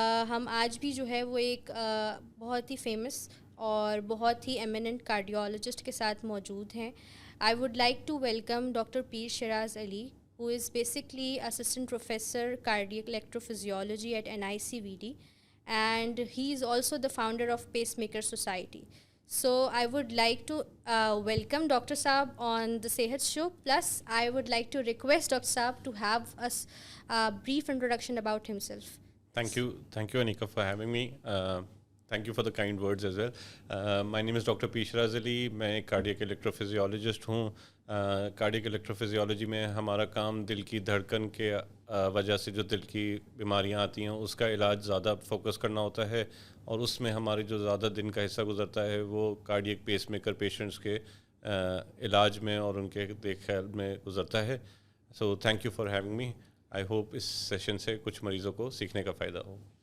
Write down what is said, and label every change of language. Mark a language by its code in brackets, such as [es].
[ur] ہم آج بھی جو ہے وہ ایک بہت ہی فیمس اور بہت ہی ایمیننٹ کارڈیولوجسٹ کے ساتھ موجود ہیں۔ [en] I would like to welcome doctor Pir Shiraz Ali who is basically assistant professor cardiac electrophysiology at NICVD, and he is also the founder of Pacemaker Society. So I would like to welcome Dr. Saab on the Sehat show. Plus I would like to request Dr. Saab to have us a brief introduction about himself. Thank you, Anika, for having me. Thank you for the kind words as well. My name is Dr. P. Shiraz Ali. [ur] میں ایک cardiac الیکٹروفیزیولوجسٹ ہوں۔ Cardiac الیکٹروفیزیولوجی میں ہمارا کام دل کی دھڑکن کے وجہ سے جو دل کی بیماریاں آتی ہیں اس کا علاج زیادہ فوکس کرنا ہوتا ہے، اور اس میں ہمارے جو زیادہ دن کا حصہ گزرتا ہے وہ کارڈیک پیس میکر پیشنٹس کے علاج میں اور ان کے دیکھ بھال میں گزرتا ہے۔ [en] So thank you for having me. [ur] I hope اس session سے کچھ مریضوں کو سیکھنے کا فائدہ ہو۔